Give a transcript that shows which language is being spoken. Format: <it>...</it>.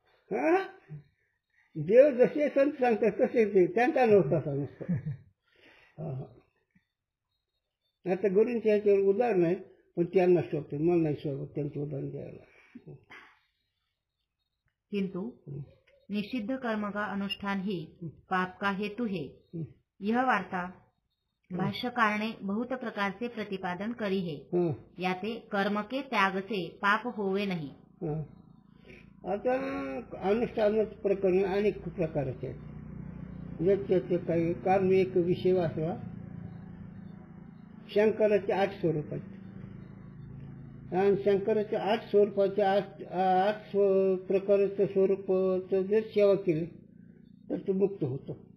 <mr>हा, देव जसे संत सांगतात तसे देव, त्यांचा नव्हता तसा नसतो. आता गुरूंच्या ह्याच्यावर उदाहरण आहे, पण त्यांना शोधते, मला नाही शोधत त्यांचे उदाहरण द्यायला.</mr> <hi>किंतु निषिद्ध कर्म का अनुष्ठान ही पाप का हेतु है, यह वार्ता भाष्यकार ने बहुत प्रकार से प्रतिपादन करी है. याते कर्म के त्याग से पाप होवे नहीं.</hi> <mr>आता अनुष्ठानाचं प्रकरण अनेक प्रकारचे आहेत. त्याचे काही कारण एक विषय वाचला, शंकराचे 8 स्वरूप आहेत. आणि शंकराच्या 8 स्वरूपाच्या 8 प्रकारचं स्वरूपाचं जर सेवा केली तर तो मुक्त होतो.</mr>